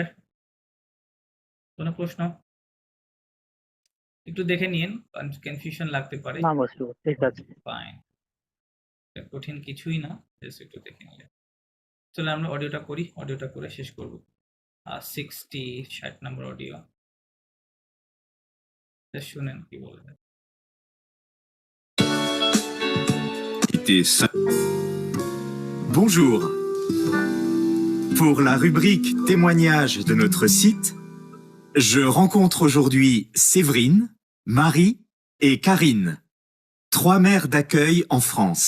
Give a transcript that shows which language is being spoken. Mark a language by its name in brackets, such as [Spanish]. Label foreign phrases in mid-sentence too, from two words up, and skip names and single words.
[Bangla] কোনো প্রশ্ন? একটু দেখে নিন, কনফিউশন লাগতে পারে। না বসিব, ঠিক আছে। ফাইন, কঠিন কিছুই না, জাস্ট একটু দেখে নিলে। চলো আমরা অডিওটা করি, অডিওটা করে শেষ করব। 60 নম্বর অডিও, শুনেন কি বলবে। [French] Bonjour. Pour la rubrique témoignages de notre site, je rencontre aujourd'hui Séverine, Marie et Karine, 3 mères d'accueil en France.